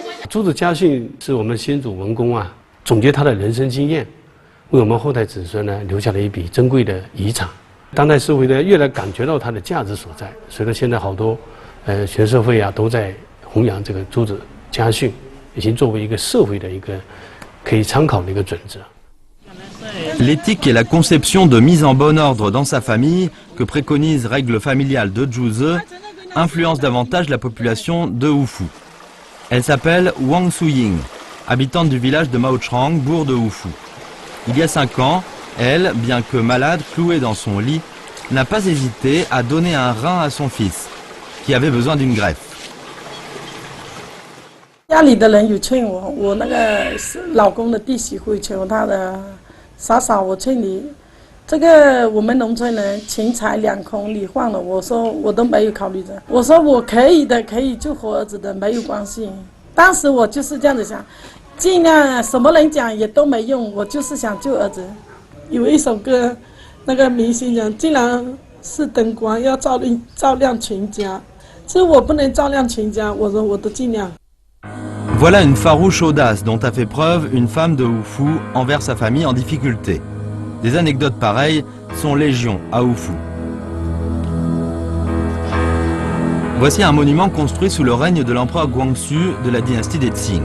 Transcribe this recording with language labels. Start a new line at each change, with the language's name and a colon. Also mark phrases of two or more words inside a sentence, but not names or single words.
Chinese: 朱子家训是我们先祖文公啊总结他的人生经验，为我们后代子孙呢留下了一笔珍贵的遗产。当代社会呢越来感觉到它的价值所在，随着现在好多全社会啊都在弘扬这个朱子家训，已经作为一个社会的一个可以参考的一个准则。
French: L'éthique et la conception de mise en bon ordre dans sa famille, que préconise Règle familiale de Zhu Ze, influence davantage la population de Wu Fu. Elle s'appelle Wang Suying, habitante du village de Maochang, bourg de Wu Fu. Il y a 5 ans, elle, bien que malade, clouée dans son lit, n'a pas hésité à donner un rein à son fils, qui avait besoin d'une greffe.
Chinese: 家里的人有劝我，我那个老公的弟媳妇劝我，他的嫂嫂，我劝你，这个我们农村人钱财两空，你换了，我说我都没有考虑的，我说我可以的，可以救活儿子的，没有关系。当时我就是这样子想，尽量什么人讲也都没用，我就是想救儿子。有一首歌，那个明星讲，既然是灯光，要照亮全家，其实我不能照亮全家，我说我都尽量。
French: Voilà une farouche audace dont a fait preuve une femme de Wu Fu envers sa famille en difficulté. Des anecdotes pareilles sont légion à Wu Fu. Voici un monument construit sous le règne de l'empereur Guangxu de la dynastie des Qing.